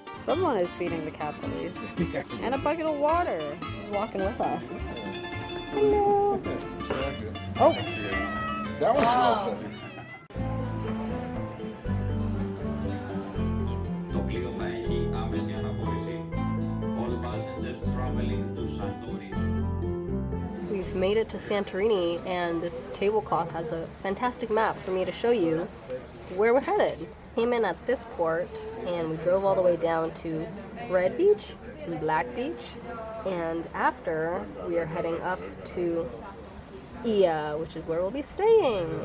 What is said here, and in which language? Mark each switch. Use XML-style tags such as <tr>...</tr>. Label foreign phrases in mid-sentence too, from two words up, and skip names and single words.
<en>Someone is feeding the cats at least. And a bucket of water. She's walking with us. Hello. Oh. That was awesome.</en> <el>Το πλοίο θα έχει άμεση αναπόρεση.</el> <en>All passengers traveling to Santorini. We've made it to Santorini, and this tablecloth has a fantastic map for me to show you where we're headed. Came in at this port, and we drove all the way down to Red Beach and Black Beach, and after we are heading up to Oia, which is where we'll be staying.</en>